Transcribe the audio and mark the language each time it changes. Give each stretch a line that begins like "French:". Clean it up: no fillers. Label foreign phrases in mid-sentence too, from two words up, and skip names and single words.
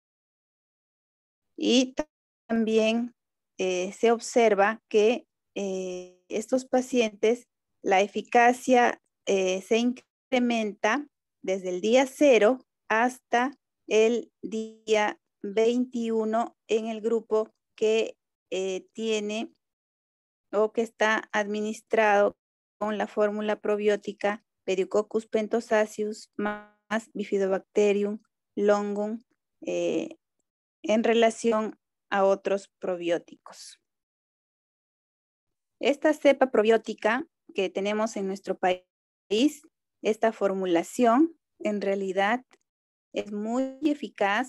Spanish: Y también se observa que estos pacientes, la eficacia se incrementa desde el día 0 hasta el día 21 en el grupo que tiene o que está administrado con la fórmula probiótica Pediococcus pentosacius más Bifidobacterium longum en relación a otros probióticos. Esta cepa probiótica que tenemos en nuestro país Esta formulación en realidad es muy eficaz,